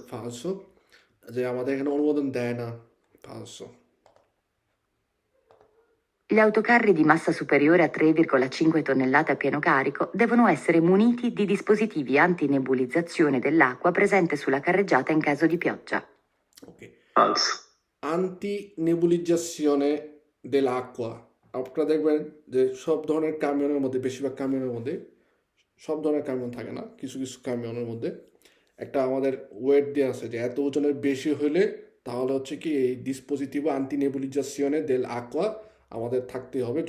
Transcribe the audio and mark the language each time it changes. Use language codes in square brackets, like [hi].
[bn] falso, যে আমাদের এখানে অনুমোদন দেয় না, falso. [it] Gli autocarri di massa superiore a 3,5 tonnellate a pieno carico devono essere muniti di dispositivi antinebulizzazione dell'acqua presente sulla carreggiata in caso di pioggia. [en] Ok. [it] Falso. [bn] Antinebulizzazione dell'acqua, আপনারা দেখবেন যে সব ধরনের কামিয়নের মধ্যে, বেশিরভাগ কামিয়নের মধ্যে, সব ধরনের কামিয়ন থাকে না, কিছু কিছু কামিয়নের মধ্যে একটা আমাদের ওয়েট দেওয়া আছে যে এত ওজনের বেশি হলে তাহলে হচ্ছে কি এই ডিসপোজিটিভো আন্টিনেবুলিজাসিওনে দেল আকোয়া আমাদের থাকতে হবে।